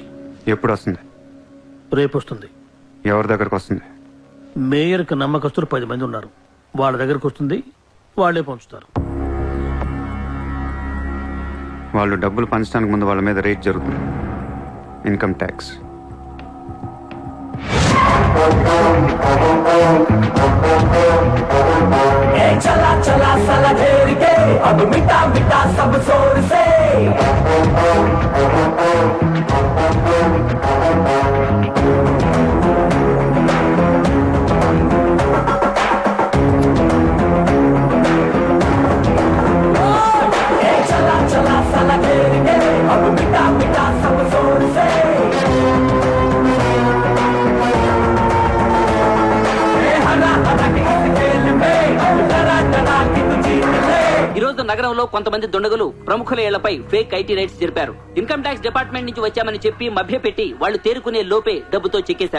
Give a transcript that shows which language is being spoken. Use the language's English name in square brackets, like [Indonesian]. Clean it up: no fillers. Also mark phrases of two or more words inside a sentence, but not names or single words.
[Telugu] ఎప్పుడు వస్తుంది? రేపు వస్తుంది. ఎవరి దగ్గరకు వస్తుంది? మేయర్కి నమ్మకస్తులు 10 మంది ఉన్నారు. వాళ్ళ దగ్గరకు వస్తుంది, వాళ్ళే పంచుతారు. వాళ్ళు డబ్బులు పంచడానికి ముందు వాళ్ళ మీద రేట్ జరుగుతుంది, [English] income tax. [Hindi] चला चला साला घेर के अब मिटा मिटा सब जोर से चला चला साला घेर के अब मिटा मिटा सब जोर से [Telugu] ఈరోజు నగరంలో కొంతమంది దుండగులు ప్రముఖుల ఇళ్లపై [English] fake IT raids [Telugu] జరిపారు. [English] income tax department [Telugu] నుంచి వచ్చామని చెప్పి మభ్యపెట్టి వాళ్ళు తేరుకునే లోపే డబ్బుతో చెక్కేశారు.